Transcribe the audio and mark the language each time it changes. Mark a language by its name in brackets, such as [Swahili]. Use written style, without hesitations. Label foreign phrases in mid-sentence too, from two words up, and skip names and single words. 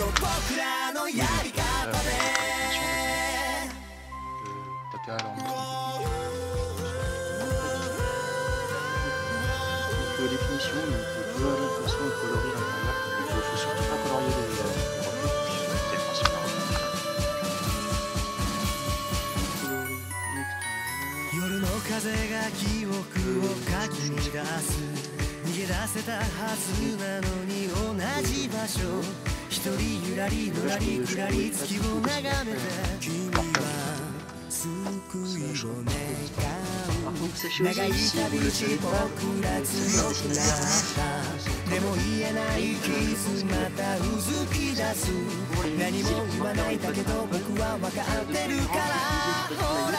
[French] T'as qu'à alors montrer une définition, donc tu vois l'impression de coloris l'intérieur, donc il faut surtout pas colorier les reflets, c'est le principe. [Japanese] 夜の風が記憶をかき乱す逃げ出せたはずなのに同じ場所一人ゆらりのらりくらり月を眺めて君は救いを願う長い旅路僕ら強くなったでも言えない傷またうずき出す何も言わないだけど僕は分かってるからほら